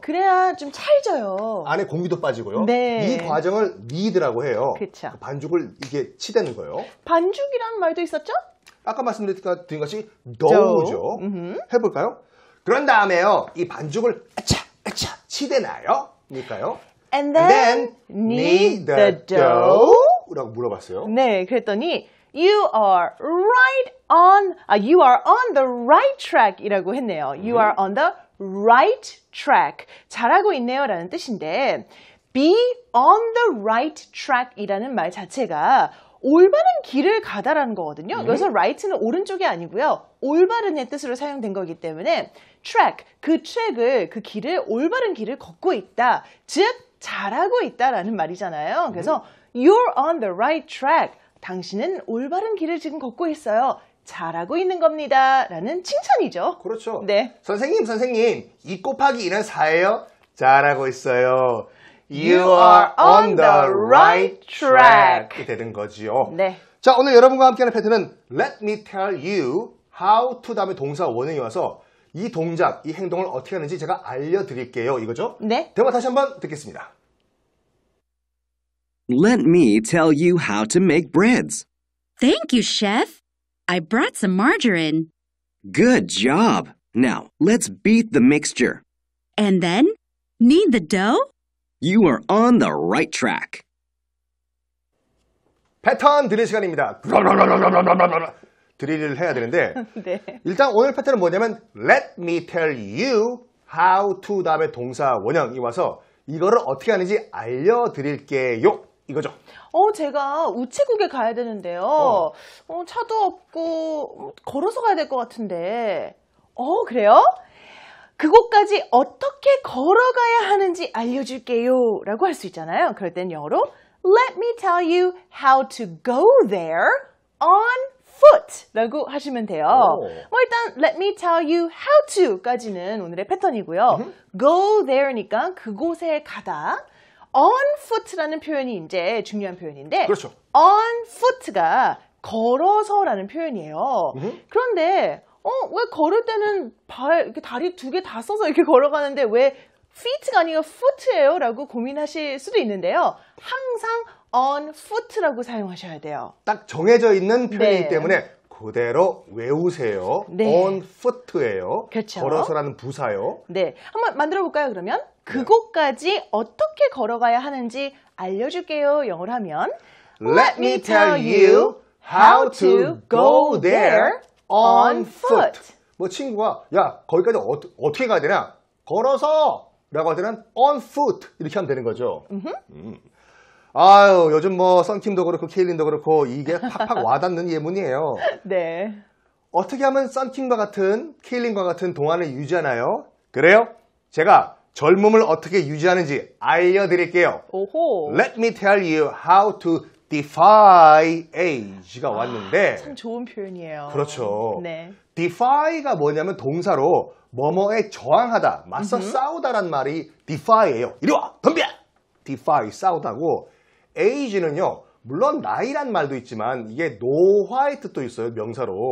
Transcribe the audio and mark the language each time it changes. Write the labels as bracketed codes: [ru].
[ko] 그래야 좀 찰져요. 안에 공기도 빠지고요. 네. 이 과정을 니드라고 해요. 그쵸. 반죽을 이게 치대는 거예요. 반죽이라는 말도 있었죠? 아까 말씀드린 것이 dough죠. 해볼까요? 그런 다음에요. 이 반죽을 아차 치대나요? 니까요? [en] And then knead the dough. [ko] 라고 물어봤어요. 네, 그랬더니 [en] you are on the right track [ko] 이라고 했네요. [en] You are on the right track. [ko] 잘하고 있네요 라는 뜻인데 [en] be on the right track [ko] 이라는 말 자체가 올바른 길을 가다라는 거거든요. 여기서 right는 오른쪽이 아니고요. 올바른의 뜻으로 사용된 거기 때문에 track, 그 트랙을, 그 길을, 올바른 길을 걷고 있다. 즉, 잘하고 있다라는 말이잖아요. 그래서 [en] you're on the right track. [ko] 당신은 올바른 길을 지금 걷고 있어요. 잘하고 있는 겁니다. 라는 칭찬이죠. 그렇죠. 네. 선생님, 2 곱하기 2는 4예요? 잘하고 있어요. [en] You are on the right track. [ko] 이 되는 거지요. 네. 자, 오늘 여러분과 함께하는 패턴은 [en] Let me tell you how to [ko] 다음에 동사 원형이 와서 이 동작, 이 행동을 어떻게 하는지 제가 알려드릴게요. 이거죠? 네. 대화 다시 한번 듣겠습니다. [en] Let me tell you how to make breads. Thank you, chef. I brought some margarine. Good job. Now, let's beat the mixture. And then knead the dough. You are on the right track. [ko] 패턴 드릴 시간입니다. 드릴을 해야 되는데 네. 일단 오늘 패턴은 뭐냐면 [en] Let me tell you how to [ko] 다음에 동사 원형이 와서 이거를 어떻게 하는지 알려드릴게요. 이거죠. 제가 우체국에 가야 되는데요. 차도 없고 걸어서 가야 될 것 같은데. 그래요? 그곳까지 어떻게 걸어가야 하는지 알려줄게요. 라고 할 수 있잖아요. 그럴 땐 영어로 [en] Let me tell you how to go there on [ko] foot라고 하시면 돼요. 오. 뭐 일단 [en] let me tell you how to [ko] 까지는 오늘의 패턴이고요. [en] go there [ko] 니까 그곳에 가다. on foot라는 표현이 이제 중요한 표현인데 그렇죠. on foot가 걸어서라는 표현이에요. 그런데 왜 걸을 때는 이렇게 다리 두 개 다 써서 이렇게 걸어가는데 왜 feet가 아니고 foot예요? 라고 고민하실 수도 있는데요. 항상 on foot라고 사용하셔야 돼요. 딱 정해져 있는 표현이기 네. 때문에 그대로 외우세요. 네. on foot예요. 그렇죠. 걸어서라는 부사요. 네, 한번 만들어 볼까요? 그러면 그곳까지 어떻게 걸어가야 하는지 알려줄게요. 영어로 하면 [en] Let me tell you how to go there on foot. [ko] 뭐 친구가 야 거기까지 어떻게 가야 되냐? 걸어서 라고 할 때는 on foot 이렇게 하면 되는 거죠. 아유 요즘 뭐 썬킴도 그렇고 케일린도 그렇고 이게 팍팍 와닿는 예문이에요. 네. 어떻게 하면 썬킴과 같은 케일린과 같은 동안을 유지하나요? 그래요? 제가 젊음을 어떻게 유지하는지 알려드릴게요. 오호. [en] Let me tell you how to defy age가 [ko] 왔는데 참 좋은 표현이에요. 그렇죠. 네. defy가 뭐냐면 동사로 뭐뭐에 저항하다, 맞서 싸우다란 말이 defy예요. 이리 와, 덤벼! defy, 싸우다고. age는요, 물론 나이란 말도 있지만 이게 노화의 뜻도 있어요, 명사로.